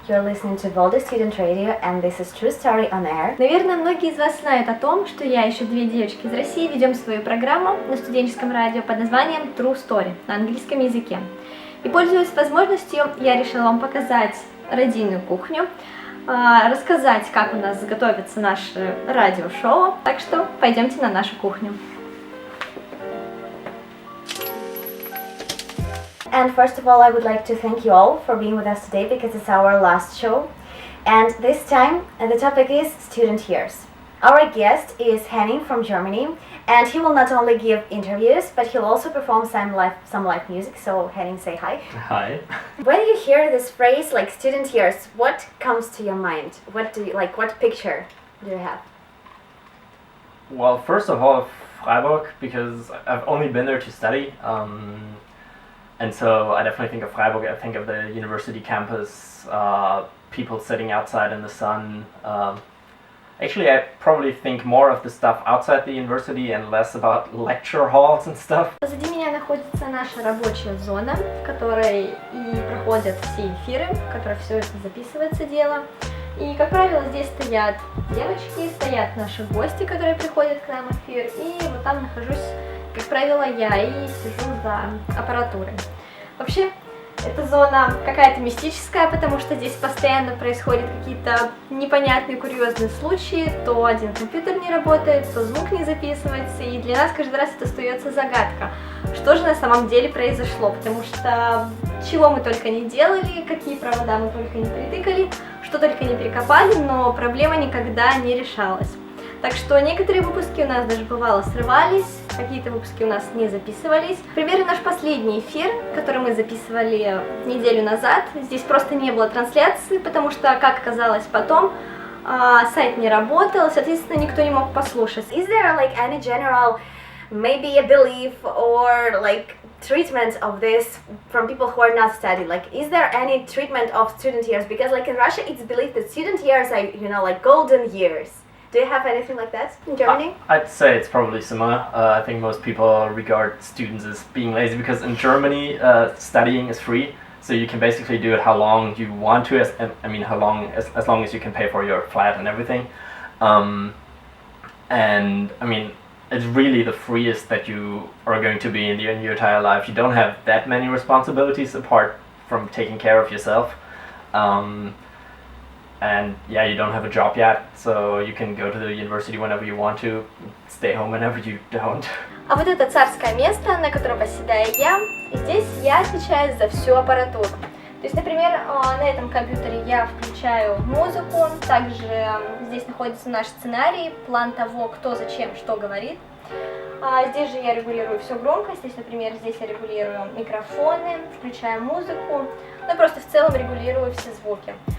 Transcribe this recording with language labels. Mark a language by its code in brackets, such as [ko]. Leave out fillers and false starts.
[en] You're listening to Volta Student Radio, and this is True Story on Air. [ru] Наверное, многие из вас знают о том, что я и еще две девочки из России ведем свою программу на студенческом радио под названием True Story на английском языке. И, пользуясь возможностью, я решила вам показать родийную кухню, рассказать, как у нас готовится наше радиошоу. Так что пойдемте на нашу кухню. [en] And first of all, I would like to thank you all for being with us today because it's our last show. And this time, the topic is student years. Our guest is Henning from Germany, and he will not only give interviews, but he'll also perform some live music. So Henning, say hi. Hi. When you hear this phrase like student years, what comes to your mind? What do you like? What picture do you have? Well, first of all, Freiburg, because I've only been there to study. And so I definitely think of Freiburg. I think of the university campus, people sitting outside in the sun. Actually, I probably think more of the stuff outside the university and less about lecture halls and stuff. [ru] Позади меня находится наша рабочая зона, в которой и проходят все эфиры, в которой все это записывается дело. И, как правило, здесь стоят девочки, стоят наши гости, которые приходят к нам в эфир, и вот там нахожусь, как правило, я и сижу за аппаратурой. Вообще, эта зона какая-то мистическая, потому что здесь постоянно происходят какие-то непонятные, курьезные случаи. То один компьютер не работает, то звук не записывается, и для нас каждый раз это остается загадка. Что же на самом деле произошло? Потому что чего мы только не делали, какие провода мы только не притыкали, что только не перекопали, но проблема никогда не решалась. Так что некоторые выпуски у нас даже бывало срывались, какие-то выпуски у нас не записывались. К примеру, наш последний эфир, который мы записывали неделю назад, здесь просто не было трансляции, потому что, как оказалось потом, сайт не работал, соответственно, никто не мог послушать. [en] Is there like any general, maybe a belief or like treatment of this from people who are not studying? Like, is there any treatment of student years? Because like in Russia, it's believed that student years are, you know, like golden years. Do you have anything like that in Germany? I'd say it's probably similar. I think most people regard students as being lazy because in Germany, studying is free. So you can basically do it how long you want to, as long as you can pay for your flat and everything. And I mean, it's really the freest that you are going to be in your entire life. You don't have that many responsibilities apart from taking care of yourself. And yeah, you don't have a job yet, so you can go to the university whenever you want to, stay home whenever you don't. [ru] А вот это царское место, на котором восседаю я, и здесь я отвечаю за всю аппаратуру. То есть, например, на этом компьютере я включаю музыку, также здесь находится наш сценарий, план того, кто, зачем, что говорит. Здесь же я регулирую всю громкость, здесь, например, здесь я регулирую микрофоны, включаю музыку, ну и просто в целом регулирую все звуки.